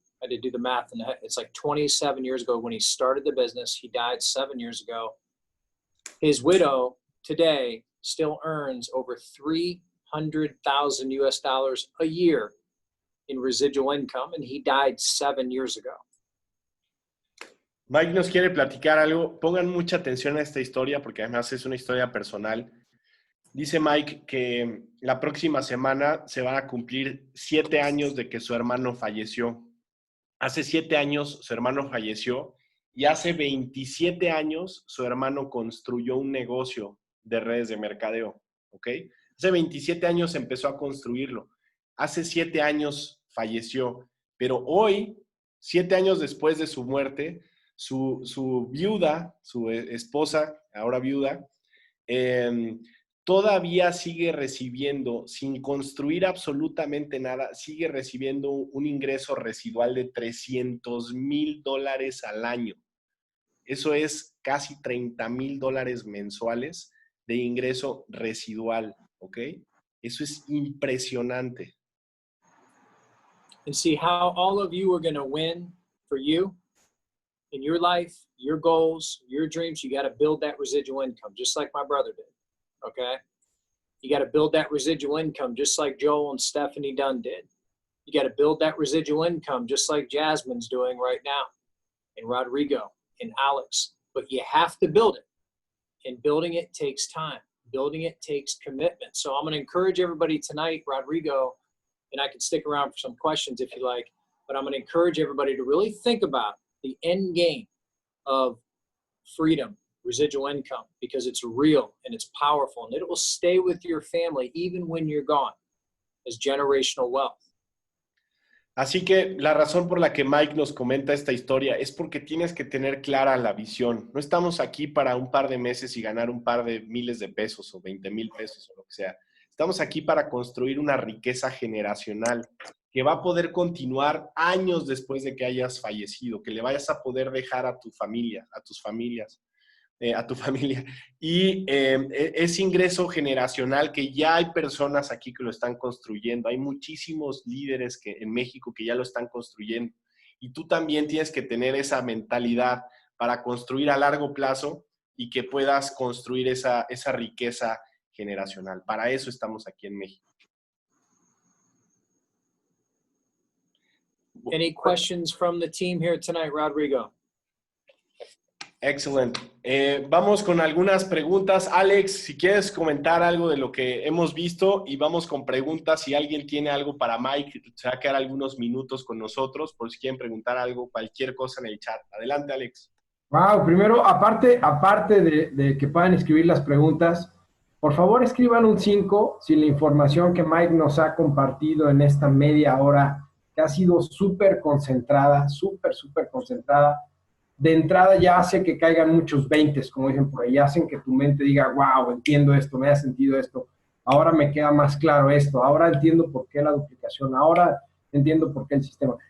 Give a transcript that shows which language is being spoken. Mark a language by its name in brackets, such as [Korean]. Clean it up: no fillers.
[English] I did do the math, and it's like 27 years ago when he started the business. He died 7 years ago. His widow today still earns over $300,000 US a year in residual income, and he died 7 years ago. [Spanish] Mike nos quiere platicar algo. Pongan mucha atención a esta historia porque además es una historia personal. Dice Mike que la próxima semana se van a cumplir 7 años de que su hermano falleció. Hace 7 años su hermano falleció y hace 27 años su hermano construyó un negocio de redes de mercadeo, ¿ok? Hace 27 años empezó a construirlo. Hace 7 años falleció, pero hoy, 7 años después de su muerte, su viuda, su esposa, ahora viuda, todavía sigue recibiendo, sin construir absolutamente nada, sigue recibiendo un ingreso residual de $300,000 al año. Eso es casi $30,000 mensuales de ingreso residual, ¿ok? Eso es impresionante. [English] And see how all of you are going to win for you in your life, your goals, your dreams. You got to build that residual income, just like my brother did. Okay. You got to build that residual income, just like Joel and Stephanie Dunn did. You got to build that residual income, just like Jasmine's doing right now, and Rodrigo and Alex. But you have to build it. And building it takes time. Building it takes commitment. So I'm going to encourage everybody tonight, Rodrigo, and I can stick around for some questions if you like, but I'm going to encourage everybody to really think about the end game of freedom, residual income, because it's real and it's powerful and it will stay with your family even when you're gone as generational wealth. [Spanish] Así que la razón por la que Mike nos comenta esta historia es porque tienes que tener clara la visión. No estamos aquí para un par de meses y ganar un par de miles de pesos o 20,000 pesos o lo que sea. Estamos aquí para construir una riqueza generacional que va a poder continuar años después de que hayas fallecido, que le vayas a poder dejar a tu familia, a tus familias, a tu familia. Y ese ingreso generacional que ya hay personas aquí que lo están construyendo. Hay muchísimos líderes en México que ya lo están construyendo. Y tú también tienes que tener esa mentalidad para construir a largo plazo y que puedas construir esa riqueza generacional. Para eso estamos aquí en México. [English] Any questions from the team here tonight, Rodrigo? Excellent. [Spanish] Vamos con algunas preguntas. Alex, si quieres comentar algo de lo que hemos visto y vamos con preguntas. Si alguien tiene algo para Mike, se va a quedar algunos minutos con nosotros por si quieren preguntar algo, cualquier cosa en el chat. Adelante, Alex. Wow, primero, aparte de que puedan escribir las preguntas, por favor escriban un 5 si la información que Mike nos ha compartido en esta media hora, que ha sido súper concentrada, súper concentrada, de entrada ya hace que caigan muchos 20, como dicen por ahí, hacen que tu mente diga, wow, entiendo esto, me ha sentido esto, ahora me queda más claro esto, ahora entiendo por qué la duplicación, ahora entiendo por qué el sistema.